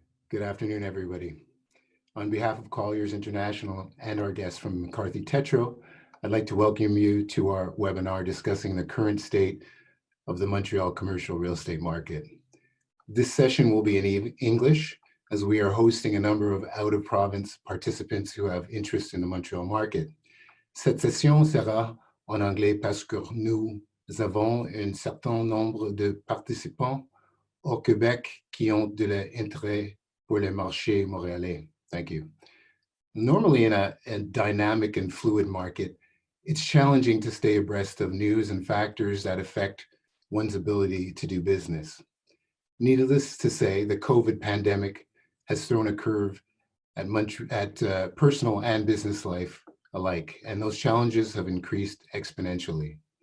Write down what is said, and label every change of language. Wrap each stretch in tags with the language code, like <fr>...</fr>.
<en>Good afternoon, everybody. On behalf of Colliers International and our guests from McCarthy Tetrault, I'd like to welcome you to our webinar discussing the current state of the Montreal commercial real estate market. This session will be in English, as we are hosting a number of out-of-province participants who have interest in the Montreal market.</en> <fr>Cette session sera en anglais parce que nous avons un certain nombre de participants au Québec qui ont de l'intérêt pour le marché montréalais.</fr> <en>Thank you. Normally in a dynamic and fluid market, it's challenging to stay abreast of news and factors that affect one's ability to do business. Needless to say, the COVID pandemic has thrown a curve at personal and business life alike, and those challenges have increased exponentially.</en>